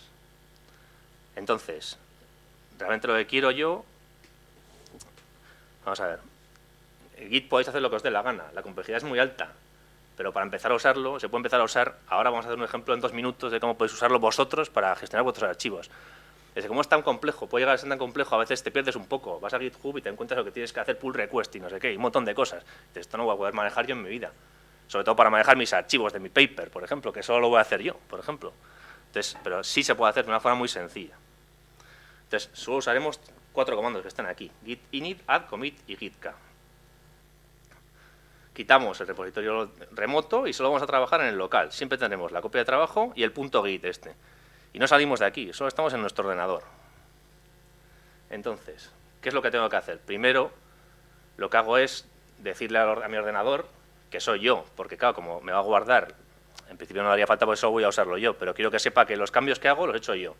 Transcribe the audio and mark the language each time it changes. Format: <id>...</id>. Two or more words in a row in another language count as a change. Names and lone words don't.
<es>Entonces, realmente lo que quiero yo, vamos a ver, en Git podéis hacer lo que os dé la gana, la complejidad es muy alta, pero para empezar a usarlo, se puede empezar a usar, ahora vamos a hacer un ejemplo en 2 minutos de cómo podéis usarlo vosotros para gestionar vuestros archivos. Es que como es tan complejo, puede llegar a ser tan complejo, a veces te pierdes un poco, vas a GitHub y te encuentras lo que tienes que hacer,</es> <en>pull request</en> <es>y no sé qué, y un montón de cosas. Esto no voy a poder manejar yo en mi vida, sobre todo para manejar mis archivos de mi paper, por ejemplo, que solo lo voy a hacer yo, por ejemplo. Entonces, pero sí se puede hacer de una forma muy sencilla. Entonces, solo usaremos 4 comandos que están aquí, git init, add, commit y gitk. quitamos el repositorio remoto y solo vamos a trabajar en el local. Siempre tendremos la copia de trabajo y el .git este. Y no salimos de aquí, solo estamos en nuestro ordenador. Entonces, ¿qué es lo que tengo que hacer? Primero, lo que hago es decirle a mi ordenador que soy yo, porque claro, como me va a guardar, en principio no haría falta porque solo voy a usarlo yo, pero quiero que sepa que los cambios que hago los he hecho yo.</es>